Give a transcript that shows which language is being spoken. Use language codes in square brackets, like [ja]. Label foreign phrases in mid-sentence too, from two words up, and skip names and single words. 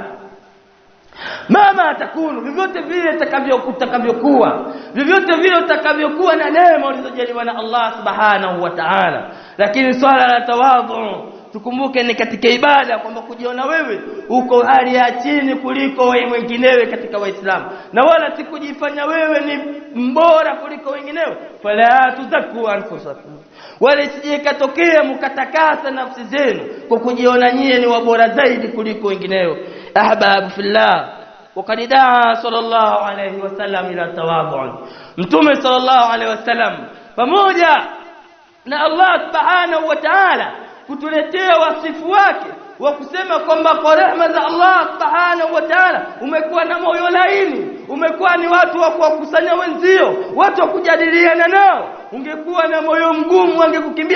[sw] Mama atakunu, vyovyote vile utakavyokuwa, vyovyote vile utakavyokuwa na neema ulizojaliwa na [ar] الله سبحانه وتعالى, [sw] lakini swala la tawadhu tukumbuke ni katika ibada, kwamba kujiona wewe uko hali ya chini kuliko wenginewe katika Waislamu, na wala si kujifanya wewe ni mbora kuliko wenginewe. [ar] فلا تزكوا أنفسكم, [sw] wala isijekatokea mkatakasa nafsi zenu kwa kujiona nyie ni wabora zaidi kuliko wenginewe. [ar] أحباب في الله, وقد دعا صلى الله عليه وسلم الى التواضع. [sw] Mtume [ar] صلى الله عليه وسلم [sw] pamoja na [ar] الله سبحانه وتعالى [sw] kutuletea wasifu wake wa kusema kwamba kwa rehema za [ar] الله سبحانه وتعالى [sw] umekuwa na moyo laini, umekuwa ni watu wa kuwakusanya wenzio, watu wa kujadiliana nao, ungekuwa na moyo mgumu wangekukimbia.